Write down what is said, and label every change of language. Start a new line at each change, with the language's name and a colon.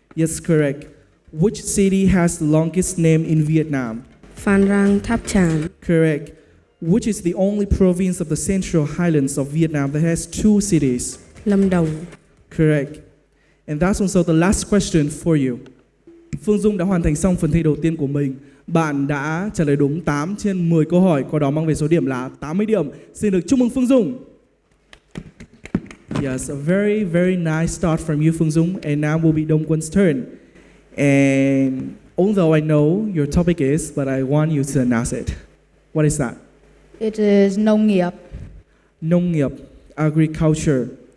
English: Yes, correct. Which city has the longest name in Vietnam?
Vietnamese: Phan Rang Tháp Chàm.
English: Correct. Which is the only province of the Central Highlands of Vietnam that has 2 cities?
Vietnamese: Lâm Đồng.
English: Correct. And that's also the last question for you.
Vietnamese: Phương Dung đã hoàn thành xong phần thi đầu tiên của mình. Bạn đã trả lời đúng 8 trên 10 câu hỏi, có đó mang về số điểm là 80 điểm. Xin được chúc mừng Phương Dung.
English: Yes, a very, very nice start from you, Phương Dung. And now will be Dong Quân's turn. And although I know your topic is, but I want you to announce it. What is that? It is nông nghiệp.
Vietnamese: Nông nghiệp,
English: agriculture.